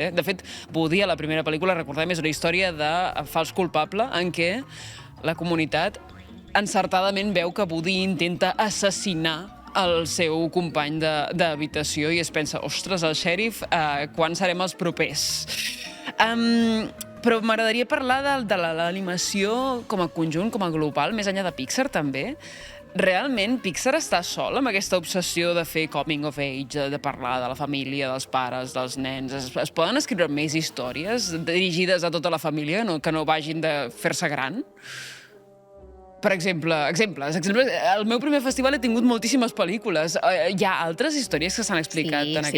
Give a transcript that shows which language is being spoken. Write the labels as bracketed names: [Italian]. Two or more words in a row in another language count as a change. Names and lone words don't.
[Catalan] De fet, Woody, a la primera pel·lícula, recordem, és una història de fals culpable en què la comunitat encertadament veu que Woody intenta assassinar el seu company d'habitació i es pensa, ostres, el xèrif, quan serem els propers? Però m'agradaria parlar de l'animació com a conjunt, com a global, més enllà de Pixar també. Realment, Pixar està sol amb aquesta obsessió de fer [English] coming of age, [Catalan] de parlar de la família, dels pares, dels nens. Es poden escriure més històries dirigides a tota la família, que no vagin de fer-se gran? Per exemple, exemples. Al meu primer festival he tingut moltíssimes pel·lícules. Hi ha altres històries que s'han explicat en aquest sentit?